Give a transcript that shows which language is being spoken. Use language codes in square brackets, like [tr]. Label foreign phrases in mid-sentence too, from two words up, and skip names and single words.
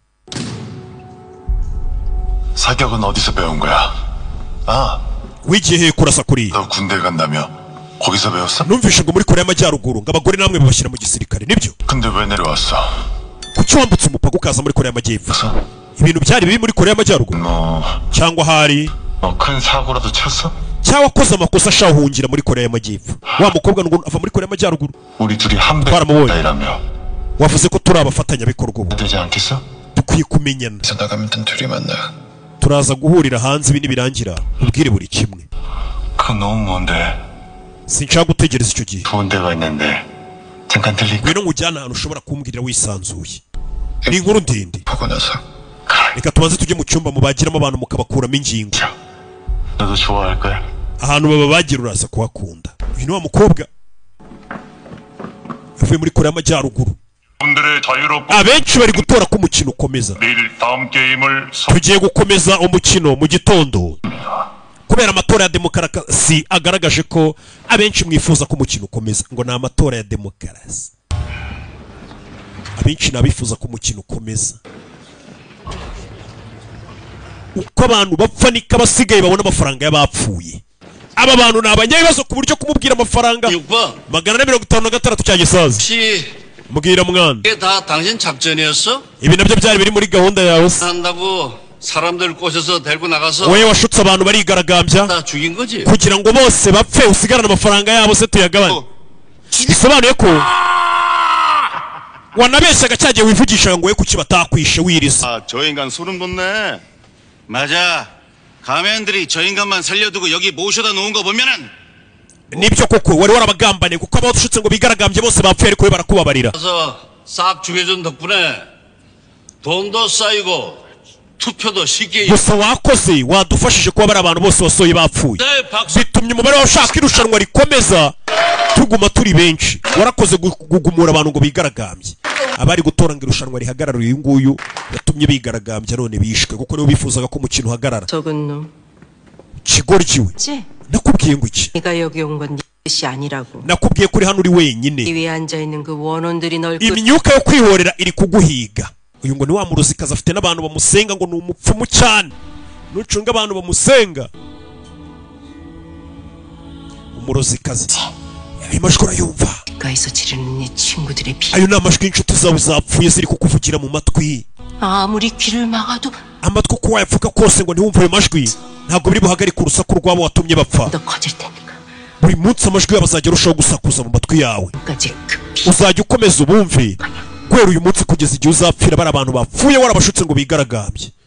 [ko] 사격은 어디서 배운 거야? 아, [rw] wigiye he kurasa kuri? [ko] 너 군대 간다며? 거기서 배웠어? [rw] numvishe ngo muri Korea y'Amajyaruguru ngo abagore namwe babashyira mu gisirikare nibyo? [ko] 근데 왜 내려왔어? [rw] kuki wambutse umupaka ukaza muri Korea y'Amajyepfo? ibintu byari bibi muri Korea y'Amajyaruguru cyangwa hari [ko] 큰 사고라도 쳤어? [rw] cyangwa koza amakosa ashahungira muri Korea y'Amajyepfo? wa mukobwa ngo ava muri Korea y'Amajyaruguru [ko] 우리 둘이 한 [rw] twaramubonye. [ko] 배이라며? [rw] wavuze ko turi abafatanyabikorwa ubu [ko] 되지 않겠어? [rw] dukwiye kumenyana. [ko] 나가면 단 둘이 만나. [rw] turaza guhurira hanze ibi nibirangira ubwire buri kimwe. [ko] 그건 너무 먼데. [rw] sinshaka gutegereza icyo gihe. [ko] 좋은 데가 있는데 잠깐 들릴까? [rw] ngwino nkujyana ahantu ushobora kumbwirira wisanzuye. ni inkuru ndende. [ko] 보고 나서 [rw] reka tubanze tujye mu cyumba mubagiramo abantu mukabakuramo ingingo. [ko] 너도 좋아할 거야. [rw] ahantu bababagira uraza kuhakunda. uyu ni wa mukobwa yavuye muri Korea y'Amajyaruguru. [ko] 분들의 자유롭고 [rw] abenshi bari gutora ko umukino ukomeza. [ko] 내일 다음 게임을 [rw] tugiye gukomeza umukino mu gitondo kubera amatora ya demokarasi agaragaje ko abenshi mwifuza ko umukino ukomeza. ngo ni amatora ya demokarasi. abenshi nabifuza ko umukino ukomeza. uko abantu bapfa niko abasigaye babona amafaranga y'abapfuye. aba bantu ni abanyabibazo ku buryo kumubwira amafaranga 456 cya gisaza. mbwira mwana [ko] 이게 다 당신 작전이었어? [rw] ibi nabyo byari biri muri gahunda yawe se? [ko] 한다고 사람들 꼬셔서 데리고 나가서 [rw] wowe washutse abantu barigaragambya [ko] 다 죽인 거지? [rw] kugira ngo bose bapfe usigarane amafaranga yabo se tuyagabane. bisobanuye ko wanabeshyaga cyagiye wivugishaga ngo we kuki batakwishe wiriza. [ko] 아, 저 인간 소름 돋네. 맞아. 가면들이 저 인간만 살려두고 여기 모셔다 놓은 거 보면은 [rw] nibyo koko wari warabagambane kuko abashutse ngo bigaragambye bose bapfuye ariko we barakubabarira. [ko] 그래서 싹 죽여준 덕분에 돈도 쌓이고 투표도 쉽게. [rw] gusa wakoze wadufashije kuba bari abantu bose wasohoye bapfuye. [ko] 네, 박수. [rw] bitumye umubare w'abashaka irushanwa rikomeza tuguma turi benshi. warakoze gugumura abantu ngo bigaragambye. abari gutora ngo irushanwa rihagarara uyu nguyu yatumye bigaragambya none bishwe kuko nibo bifuzaga ko umukino uhagarara. [ko] 적은 놈. [rw] kigoryiwe [ko] 지? [rw] nakubwiye ngo iki? [ko] 네가 여기 온 건 네 뜻이 아니라고. [rw] nakubwiye ko uri hano uri wenyine. [ko] 이 위에 앉아 있는 그 원혼들이 널 [rw] imyuka yo kwihorera iri kuguhiga. uyu ngo ni wa muruzikazi afite n'abantu bamusenga ngo ni umupfumu cyane. nucunga abantu bamusenga umurozikazi. ayo majwi urayumva? [ko] 가에서 지르는 네 친구들의 피. [rw] ayo ni amajwi y'inshuti zawe zapfuye ziri kukuvugira mu matwi. [ko] 아무리 귀를 막아도 [rw] amatwi uko wayapfuka kose ngo ntiwumve ayo majwi ntabwo biri buhagarike urusaku rwabo watumye bapfa. [ko] 더 커질 테니까. [rw] buri munsi amajwi yabo azajya arushaho gusakuza mu matwi yawe. [ko] 까지 그 피. [rw] uzajya ukomeza ubumve guhera uyu munsi kugeza igihe uzapfira bari abantu bapfuye warabashutse ngo bigaragambye.